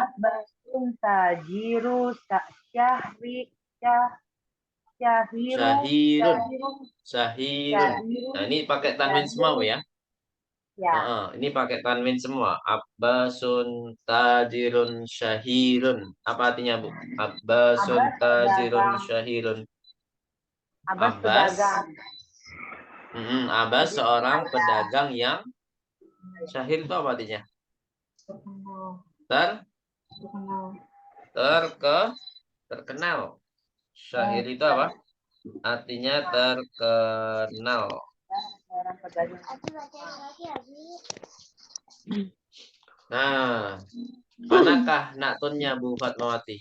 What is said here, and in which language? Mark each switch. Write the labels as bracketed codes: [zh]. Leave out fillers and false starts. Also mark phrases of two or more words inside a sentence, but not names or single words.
[id] Tajiru Syahirun. Nah, ini pakai tanwin semua, Bu ya. Ini pakai tanwin semua. [ar] عباسٌ تاجرٌ شهيرٌ. [id] Apa artinya, Bu? [ar] عباسٌ تاجرٌ شهيرٌ. [id] Abbas. Abbas seorang pedagang yang syahir itu apa artinya? Terkenal. Syahir itu apa? Artinya terkenal. Nah, manakah naktunnya, Bu Fatmawati?